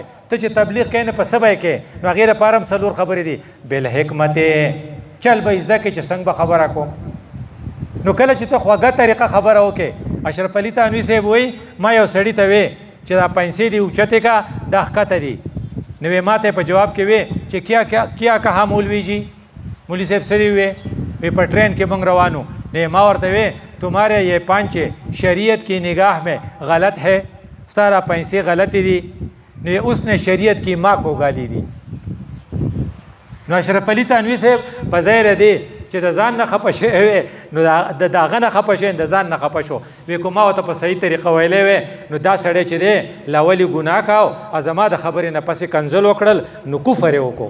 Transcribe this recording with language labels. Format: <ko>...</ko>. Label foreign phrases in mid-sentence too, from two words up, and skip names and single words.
<ps>ته چې تبلیغ کوې نه په څه به یې کوې؟ نو هغې دپاره هم څلور خبرې دي. بالحکمت چل به زده کړې چې څنګه به خبره کوم. نو کله چې ته خوږه طریقه خبره وکې، اشرف علي تانوي صاحب وایي ما یو سړي ته وې چې دا پیسې دي اوچتې کا دا ښکته دي، نو ما ته په جواب کې وې چې</ps> <ur>کیا کہا مولوی جی؟</ur> <ps>مولوی صاحب څه دي وې؟ وی په ټرین کې موږ روانو، نو ما ورته وې</ps> <ur>تمہارے یہ پانچے شریعت کی نگاہ میں غلط ہے،</ur> <ps>سارا پیسے غلطی دی.</ps> <ur>نو اس نے شریعت کی ماں کو گالی دی.</ur> <ps>نو اشرف علي تانوي صاحب په ځای دی چې د ځان نه خفه شوی وی، نو د هغه نه خفه شوی، د ځان نه خفه شو. وی که ما ورته په صحیح طریقه ویلی وی نو دا سړی چې دی لا ولې ګناه کاو او زما د خبرې نه پسې کنځل وکړل نو کفر یې وکړو.</ps>